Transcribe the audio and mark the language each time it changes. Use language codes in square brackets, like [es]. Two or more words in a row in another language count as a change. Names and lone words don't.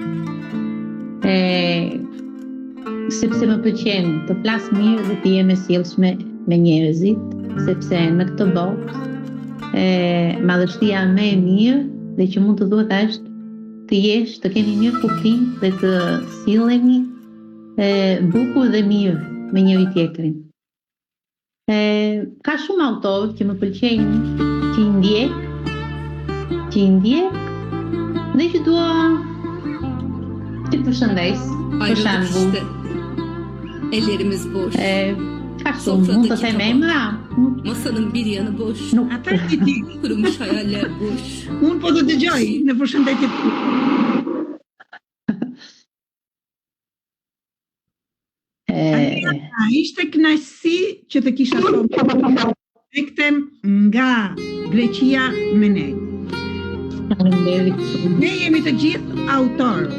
[sq] Sepse më pëlqen të flas mirë dhe të jem e sjellshme me njerëzit, sepse në këtë botë madhështia më e mirë dhe që mund të thuhet është të jesh, të keni mirë kuptim dhe të silleni bukur dhe mirë me njëri tjetrin. Ka shumë autorë që më pëlqejnë, që i ndjek dhe që dua të përshëndes. Për shembull, [tr] ellerimiz boş. [sq] Ka shumë, mund të them emra. [tr] Masanın bir yanı boş. [sq] Ata ti. [tr] Kurumuş hayaller boş. [sq] Unë po të dëgjoj në përshëndetje. Ishte kënaqësi që të kisha thonë rektem nga Greqia me ne. Ne jemi të gjithë autorë.